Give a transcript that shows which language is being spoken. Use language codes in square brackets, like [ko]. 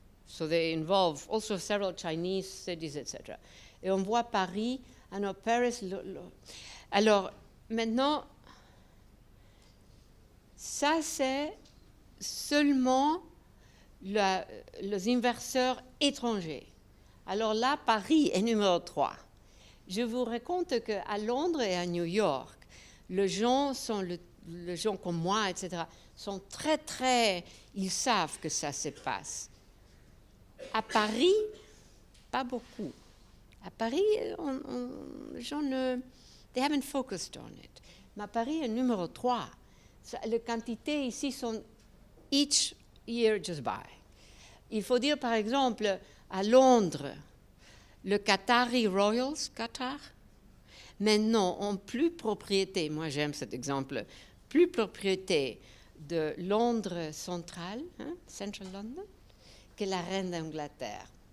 [en] So they involve also several Chinese cities, etc. [fr] Et on voit Paris, Paris. Alors, maintenant, ça, c'est seulement les investisseurs étrangers. Alors là, Paris est numéro 3. Je vous raconte qu'à Londres et à New York, les gens comme moi, etc., sont très, ils savent que ça se passe. À Paris, pas beaucoup. À Paris, les gens [en] they haven't focused on it. [fr] Mais à Paris est numéro 3. Les quantités ici sont [en] each year just by. [fr] Il faut dire, par exemple, à Londres, le Qatari Royals, Qatar, maintenant ont plus propriété, moi j'aime cet exemple, plus propriété de Londres central, Central London, que la reine d'Angleterre.